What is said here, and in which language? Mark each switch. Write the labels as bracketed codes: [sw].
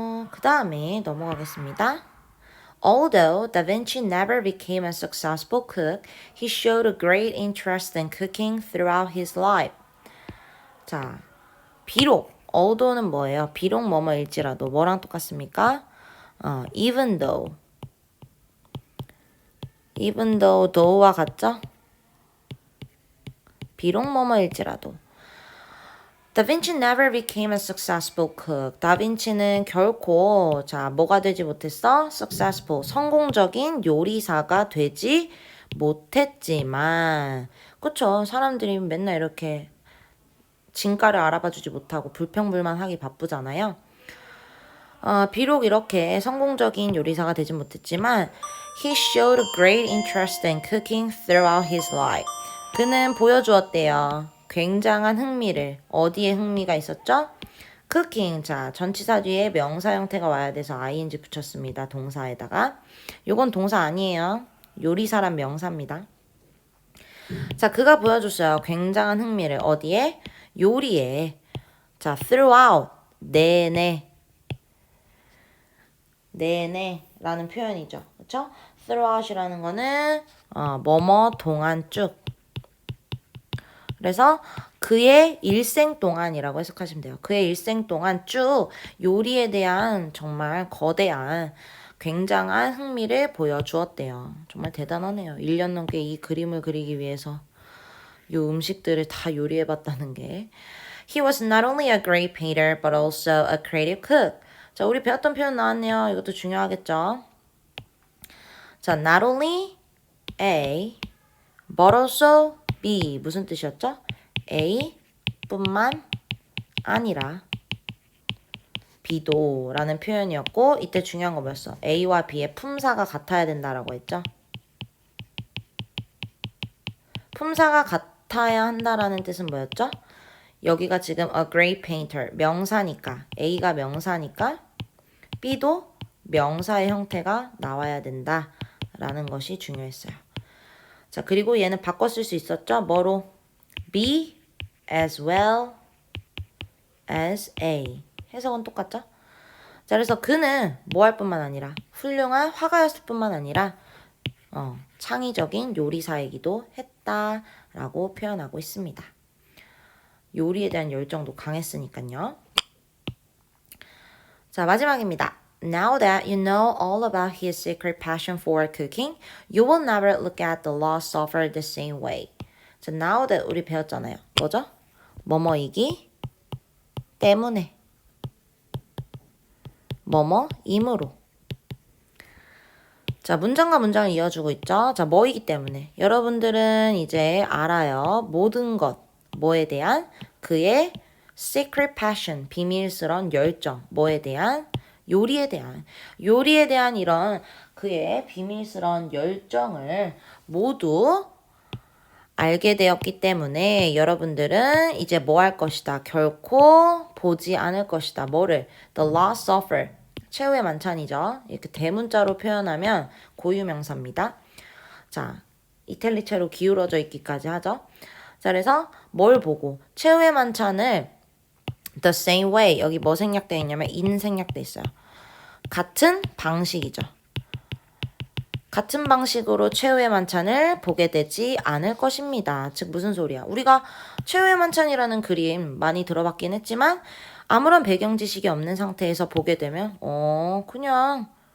[ko] 그 다음에 넘어가겠습니다. [en] Although Da Vinci never became a successful cook, he showed a great interest in cooking throughout his life. [ko] 자, 비록, although는 뭐예요? 비록 뭐뭐일지라도 뭐랑 똑같습니까? [en] Even though. Even though, [ko] though와 같죠? 비록 뭐뭐일지라도. [en] Da Vinci never became a successful cook. [ko] 다빈치는 결코 뭐가 되지 못했어? successful, 성공적인 요리사가 되지 못했지만 그쵸? 사람들이 맨날 이렇게 진가를 알아봐주지 못하고 불평불만하기 바쁘잖아요. 비록 이렇게 성공적인 요리사가 되지 못했지만 [en] he showed a great interest in cooking throughout his life. [ko] 그는 보여주었대요. 굉장한 흥미를. 어디에 흥미가 있었죠? cooking. 자, 전치사 뒤에 명사 형태가 와야 돼서 ing 붙였습니다. 동사에다가. 요건 동사 아니에요. 요리사란 명사입니다. 자, 그가 보여줬어요. 굉장한 흥미를. 어디에? 요리에. 자, throughout. 내내. 내내라는 표현이죠. 그쵸? throughout이라는 거는 뭐뭐 동안 쭉. 그래서 그의 일생 동안이라고 해석하시면 돼요. 그의 일생 동안 쭉 요리에 대한 정말 거대한 굉장한 흥미를 보여주었대요. 정말 대단하네요. 1년 넘게 이 그림을 그리기 위해서 이 음식들을 다 요리해봤다는 게. [en] He was not only a great painter but also a creative cook. [ko] 자, 우리 배웠던 표현 나왔네요. 이것도 중요하겠죠. 자, not only A but also B. 무슨 뜻이었죠? A 뿐만 아니라 B도 라는 표현이었고 이때 중요한 거 뭐였어? A와 B의 품사가 같아야 된다라고 했죠. 품사가 같아야 한다라는 뜻은 뭐였죠? 여기가 지금 a great painter, 명사니까 A가 명사니까 B도 명사의 형태가 나와야 된다라는 것이 중요했어요. 자, 그리고 얘는 바꿔 쓸 수 있었죠? 뭐로? B as well as A. 해석은 똑같죠? 자, 그래서 그는 뭐 할 뿐만 아니라 훌륭한 화가였을 뿐만 아니라 창의적인 요리사이기도 했다라고 표현하고 있습니다. 요리에 대한 열정도 강했으니까요. 자, 마지막입니다. [en] Now that you know all about his secret passion for cooking, you will never look at the lost offer the same way. [ko] 자, now that 우리 배웠잖아요. 뭐죠? 뭐뭐이기 때문에 뭐뭐이므로. 자, 문장과 문장을 이어주고 있죠. 자, 뭐이기 때문에. 여러분들은 이제 알아요. 모든 것, 뭐에 대한? 그의 [en] secret passion, [ko] 비밀스러운 열정. 뭐에 대한? 요리에 대한. 요리에 대한 이런 그의 비밀스러운 열정을 모두 알게 되었기 때문에 여러분들은 이제 뭐 할 것이다. 결코 보지 않을 것이다. 뭐를? [en] The last offer. [ko] 최후의 만찬이죠. 이렇게 대문자로 표현하면 고유명사입니다. 자, 이탈리체로 기울어져 있기까지 하죠. 자, 그래서 뭘 보고? 최후의 만찬을 [en] the same way. [ko] 여기 뭐 생략되어 있냐면 in 생략되어 있어요. 같은 방식이죠. 같은 방식으로 최후의 만찬을 보게 되지 않을 것입니다. 즉 무슨 소리야? 우리가 최후의 만찬이라는 그림 많이 들어봤긴 했지만 아무런 배경 지식이 없는 상태에서 보게 되면 그냥